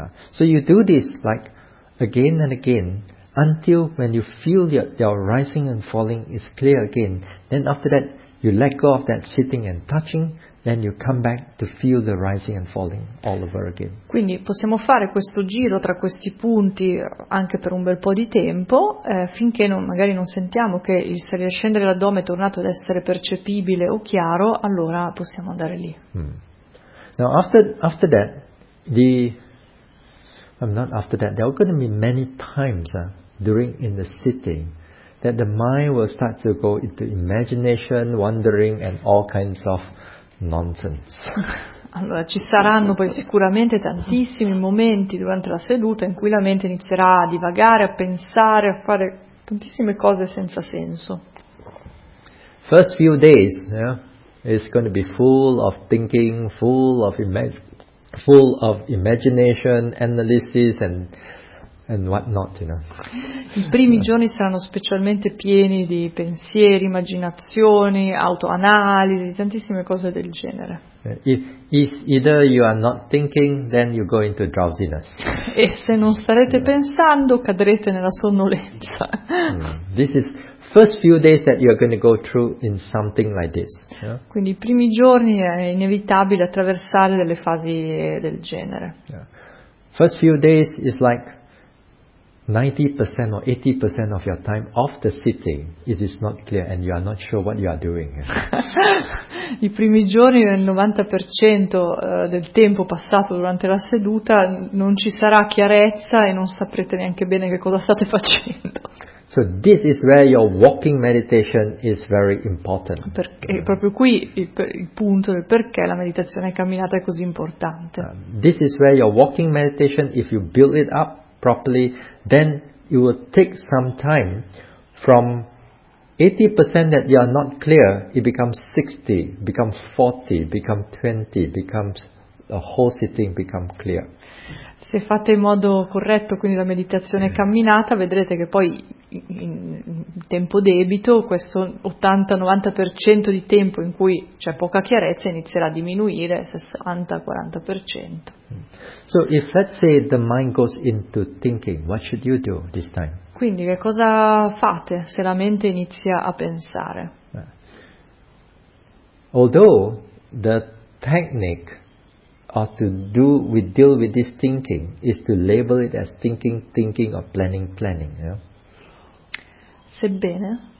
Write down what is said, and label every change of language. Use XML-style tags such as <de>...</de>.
<en>So you do this like again and again until when you feel your rising and falling is clear again. Then after that you let go of that sitting and touching. Then you come back to feel the rising and falling all over again.</en> <it>Quindi possiamo fare questo giro tra questi punti anche per un bel po' di tempo, finché magari non sentiamo che il salire e scendere dell'addome è tornato ad essere percepibile o chiaro, allora possiamo andare lì.</it> <en>Now after that, there are going to be many times during in the sitting that the mind will start to go into imagination, wandering and all kinds of nonsense.</en> <it>Allora ci saranno poi sicuramente tantissimi momenti durante la seduta in cui la mente inizierà a divagare, a pensare, a fare tantissime cose senza senso.</it> <en>First few days, it's going to be full of thinking, full of imagination, analysis and what not, you know.</en> <it>I primi giorni saranno specialmente pieni di pensieri, immaginazioni, autoanalisi, tantissime cose del genere.</it> <en>If either you are not thinking, then you go into drowsiness.</en> <it>E se non starete pensando, cadrete nella sonnolenza.</it> <en>This is first few days that you are going to go through in something like this.</en> <it>Quindi i primi giorni è inevitabile attraversare delle fasi del genere. Yeah.</it> <en>First few days is like 90% or 80% of your time of the sitting, it is not clear and you are not sure what you are doing.</en> <it>I primi giorni nel 90% del tempo passato durante la seduta non ci sarà chiarezza e non saprete neanche bene che cosa state facendo.</it> <en>So this is where your walking meditation is very important.</en> <it>Perché proprio qui il punto del perché la meditazione camminata è così importante.</it> <en>This is where your walking meditation, if you build it up properly, then it will take some time. From 80% that you are not clear, it becomes 60, becomes 40, becomes 20, becomes the whole sitting become clear.</en> <it>Se fate in modo corretto, quindi la meditazione camminata, vedrete che poi in tempo debito questo 80-90% di tempo in cui c'è poca chiarezza inizierà a diminuire, 60-40%.</it> <en>So if let's say the mind goes into thinking, what should you do this time?</en> <it>Quindi che cosa fate se la mente inizia a pensare?</it> <en>Although the technique or to do we deal with this thinking is to label it as thinking or planning, you know?</en>